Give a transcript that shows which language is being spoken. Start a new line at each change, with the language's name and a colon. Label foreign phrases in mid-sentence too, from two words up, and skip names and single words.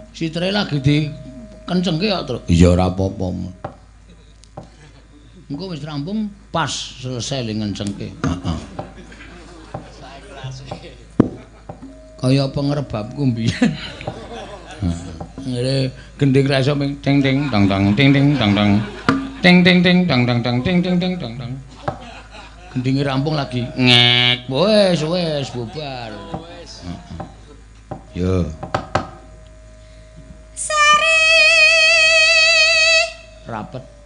Javanese: Litre lagi di kencengke ya, Truk. Iya ora apa-apa. Engko wis rampung pas selesai li ngencengke. Heeh. Kaya apa ngrebabku mbiyen. Ngene gending ra iso ming ting ting tang tang ting ting tang tang. Ting ting ting tang tang tang ting ting ting tang tang. Gendinge rampung lagi ngek. Wes bubar. Yo. Sari Rapet.